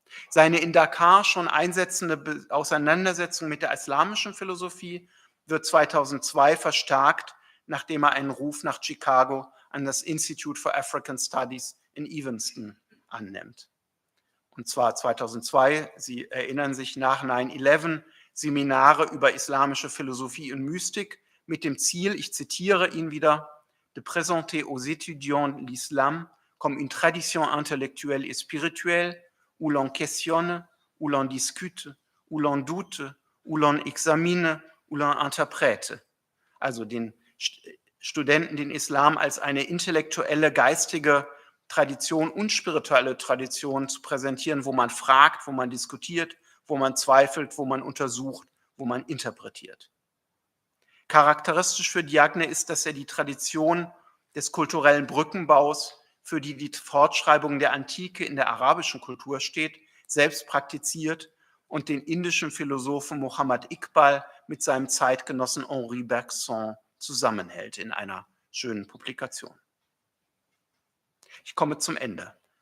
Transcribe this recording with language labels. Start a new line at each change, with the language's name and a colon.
German: Seine in Dakar schon einsetzende Auseinandersetzung mit der islamischen Philosophie wird 2002 verstärkt, nachdem er einen Ruf nach Chicago an das Institute for African Studies in Evanston annimmt. Und zwar 2002, Sie erinnern sich, nach 9/11 Seminare über islamische Philosophie und Mystik mit dem Ziel, ich zitiere ihn wieder,
French: de présenter aux étudiants l'islam comme une tradition intellectuelle et spirituelle où l'on questionne, où l'on discute, où l'on doute, où l'on examine, où l'on interprète.
German: Also den Studenten den Islam als eine intellektuelle, geistige Tradition und spirituelle Tradition zu präsentieren, wo man fragt, wo man diskutiert, wo man zweifelt, wo man untersucht, wo man interpretiert. Charakteristisch für Diagne ist, dass er die Tradition des kulturellen Brückenbaus, für die die Fortschreibung der Antike in der arabischen Kultur steht, selbst praktiziert und den indischen Philosophen Muhammad Iqbal mit seinem Zeitgenossen Omri Boehm zusammenhält in einer schönen Publikation. Ich komme zum Ende.